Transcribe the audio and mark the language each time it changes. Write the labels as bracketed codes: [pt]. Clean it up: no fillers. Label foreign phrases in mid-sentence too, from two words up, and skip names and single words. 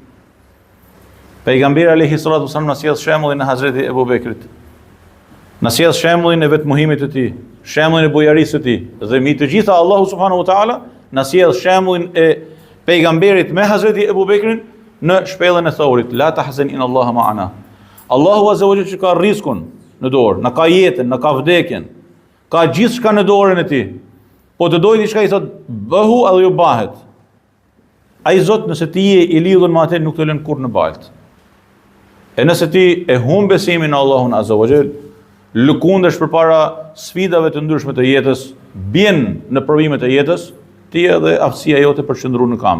[sq] Pejgamberi [ar] عليه الصلاة والسلام [sq] na sjell shembullin e Hazreti Ebu Bekrit. Na sjell shembullin e vetmuhimit të tij, shembullin e bujarisë të tij, dhe mi të gjitha Allahu [ar] سبحانه وتعالى [sq] na sjell shembullin e pejgamberit me Hazreti Ebu Bekrin në shpellën e Thaurit, [ar] لا تحزن إن الله معنا. [sq] Allahu [ar] عز وجل [sq] që ka rrezikun në dorë, na ka jetën, na ka vdekjen, ka gjithçka në dorën e tij. Po të dojë diçka i thot bëhu edhe ju bahet. Ai Zot nëse ti je i lidhur me atë nuk të lën kurrë në baltë. E nëse ti e humb besimin në Allahun [ar] عز وجل, [sq] lëkundesh përpara sfidave të ndryshme të jetës, bjen në provimet e jetës, ti edhe aftësia jote për qëndru në kamp.